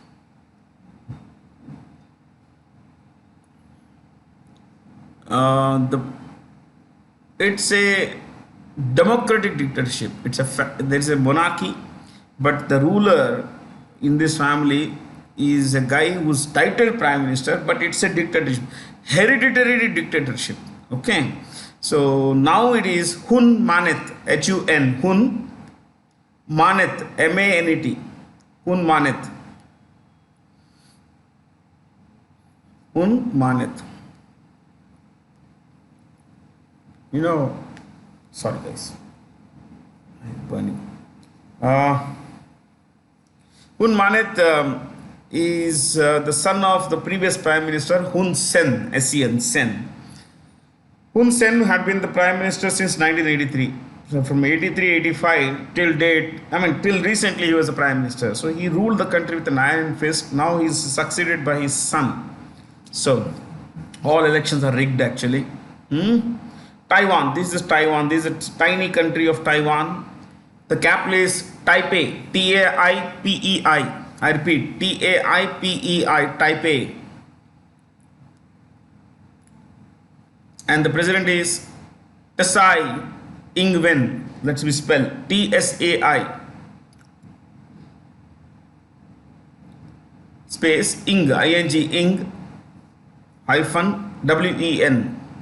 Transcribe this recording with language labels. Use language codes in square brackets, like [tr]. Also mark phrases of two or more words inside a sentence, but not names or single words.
[en] It's a democratic dictatorship. There is a monarchy, but the ruler in this family is a guy who's titled prime minister, but it's a dictatorship, hereditary dictatorship. Okay, so now it is Hun Manet, Hun, Hun Manet, M-A-N-E-T, Hun Manet, Hun Manet. You know, sorry guys, I'm burning. Hun Manet is the son of the previous prime minister Hun Sen, S-E-N, Sen. Hun Sen had been the prime minister since 1983. So from 83-85 till date, till recently he was the prime minister. So he ruled the country with an iron fist. Now he's succeeded by his son. So all elections are rigged actually. Taiwan, this is Taiwan. This is a tiny country of Taiwan. The capital is Taipei, T-A-I-P-E-I. I repeat, T-A-I-P-E-I, Taipei. And the president is Tsai Ing-wen. Let's be spelled T-S-A-I space Ing, I-N-G, Ing hyphen W-E-N.